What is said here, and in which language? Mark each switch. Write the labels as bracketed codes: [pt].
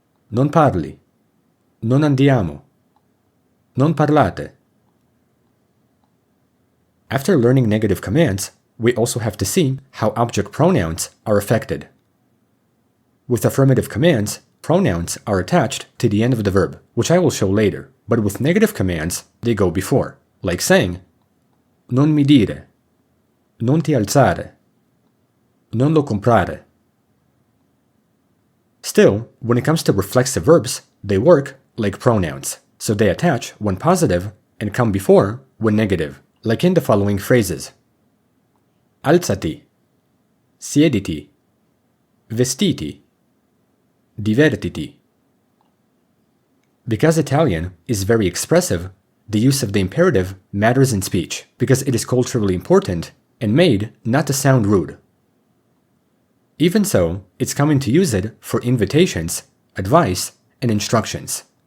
[it] Non parli, non andiamo, non parlate. [en] After learning negative commands, we also have to see how object pronouns are affected. With affirmative commands, pronouns are attached to the end of the verb, which I will show later, but with negative commands, they go before, like saying [it] non mi dire, non ti alzare, non lo comprare. [en] Still, when it comes to reflexive verbs, they work like pronouns, so they attach when positive and come before when negative, like in the following phrases. [it] Alzati, siediti, vestiti, divertiti. [en] Because Italian is very expressive, the use of the imperative matters in speech because it is culturally important and made not to sound rude. Even so, it's common to use it for invitations, advice, and instructions.